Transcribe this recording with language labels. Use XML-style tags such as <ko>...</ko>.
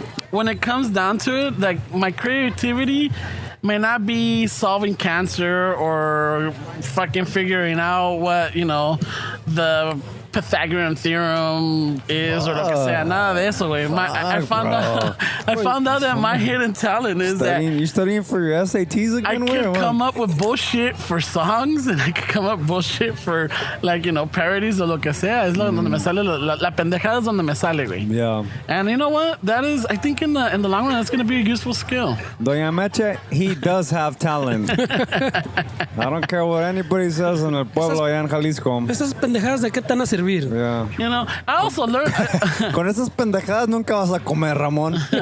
<en>when it comes down to it, like my creativity may not be solving cancer or fucking figuring out what, you know, the Pythagorean theorem is or</en> <es>lo que sea, nada de eso, güey.</es> <en>I found out that my hidden talent is You're studying for your SATs I again? could come up with bullshit for songs and I could come up with bullshit for, like, you know, parodies</en> <es>o lo que sea. Es donde me sale, la pendejada es donde me sale, güey.</es> <en>Yeah. And you know what? That is, I think in the long run, that's going to be a useful skill. Doña Meche, he does have talent. I don't care what anybody says in</en> <es>el pueblo allá en Jalisco. Esas pendejadas de qué te van a servir.</es> <en>Yeah. You know, I also learned...</en> <es>Con esas pendejadas nunca vas a comer, Ramón.</es>